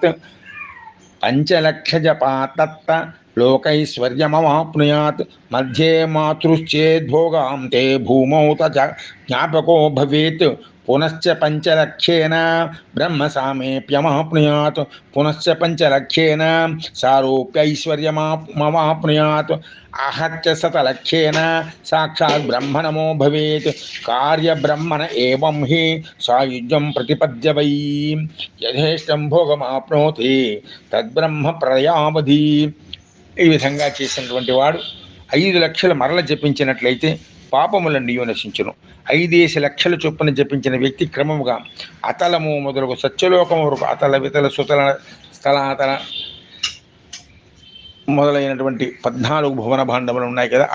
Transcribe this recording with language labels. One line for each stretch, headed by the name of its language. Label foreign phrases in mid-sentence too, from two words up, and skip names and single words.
Sanskrit: పంచలక్ష జపాతత్త లోకైశ్వర్యమవాప్నుయాత్. మధ్యే మాతృశ్చేద్భోగాంతే భూమౌ తచ జ్ఞాపకో భవేత్. పునశ్చ పంచలక్షేణ బ్రహ్మ సామేప్యమాప్నుయాత్. పునశ్చ పంచలక్షేణ సారూప్యైశ్వర్యమవాప్నుయాత్. आहत्य शतलक्षेण साक्षात् ब्रह्मणमो भवेत्. कार्यब्रह्मण एवं हि सायुज्यं प्रतिपद्य वै. यथेष्टं भोगमाप्नोति तद्ब्रह्म प्रलयावधि.
Telugu: ఈ విధంగా చేసినటువంటి వాడు 5 లక్షల మరల జపించినట్లయితే పాపములన్నీ నశించును. 5 లక్షల చొప్పున జపించిన వ్యక్తి క్రమముగా అతలము మొదలుగు సత్యలోకము వరకు అతల వితల సుతల స్థలాతల మొదలైనటువంటి 14 భువన భాండములు ఉన్నాయి కదా.